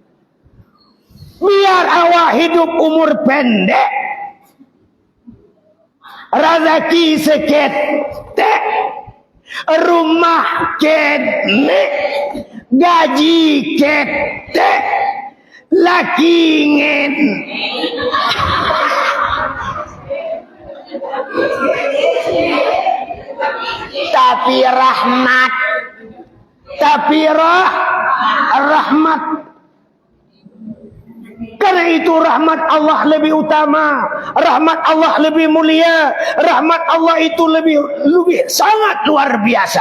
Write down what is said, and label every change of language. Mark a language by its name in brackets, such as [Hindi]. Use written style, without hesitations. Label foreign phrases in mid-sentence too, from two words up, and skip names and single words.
[Minangkabau] Biar awak hidup umur pendek, rezeki seketek, rumah ketek, gaji ketek, laki ingin. [Indonesian] Tapi rahmat. Tapi rahmat. Karena itu rahmat Allah lebih utama, rahmat Allah lebih mulia, rahmat Allah itu lebih sangat luar biasa.